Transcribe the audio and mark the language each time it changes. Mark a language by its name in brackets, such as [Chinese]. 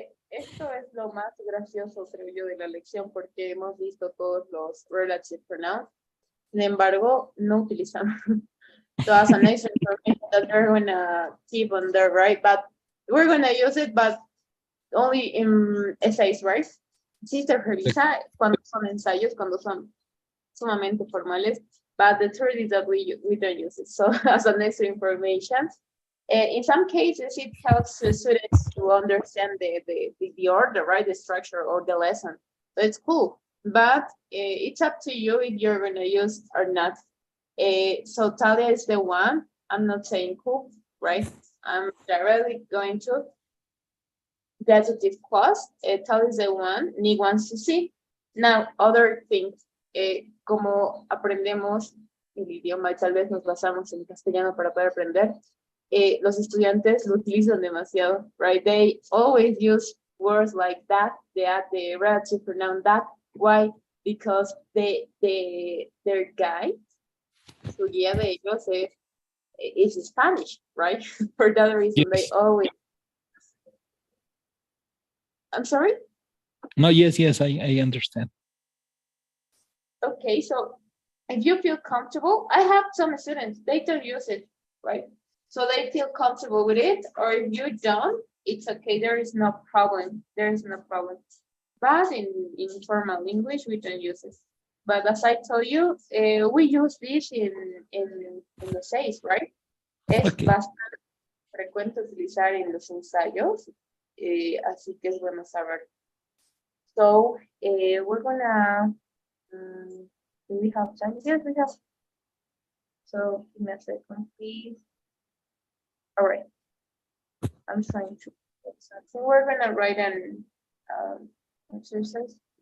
[Spanish] Esto es lo más gracioso, creo yo, de la lección, porque hemos visto todos los relative pronouns. Sin embargo, no utilizamos. [English] So as an extra information that we're gonna keep on there, right? But we're gonna use it, but only in essays, right? [Spanish] Sí se revisa cuando son ensayos, cuando son sumamente formales, [English] but the truth is that we don't use it. So as an extra information, in some cases, it helps the students to understand the order, right? The structure or the lesson. So it's cool, but it's up to you if you're gonna use or not. So Talia is the one. I'm not saying cool, right? I'm directly going to the adjective clause. Talia is the one Nick wants to see. [Spanish] Now, other things, como aprendemos el idioma y tal vez nos basamos en castellano para poder aprender, los estudiantes lo utilizan demasiado, right? [English] They always use words like that, the relative pronoun that. Why? Because their guide, [Spanish] su guía de ellos [English] is Spanish, right? For that reason, Yes. they always. I'm sorry? No, yes, I understand. Okay, so if you feel comfortable, I have some students, they don't use it, right? So they feel comfortable with it, or if you don't, it's okay, there is no problem. There is no problem. But in formal English, we don't use it. But as I told you, we use this in essays, right? [Spanish] Es [English] Okay. [Spanish] bastante frecuente utilizar en los ensayos, así que es bueno saber. [English] So we're gonna, do we have time? Yes, we have. So give me a second, please. All right. I'm trying to get something. We're gonna write an exercise.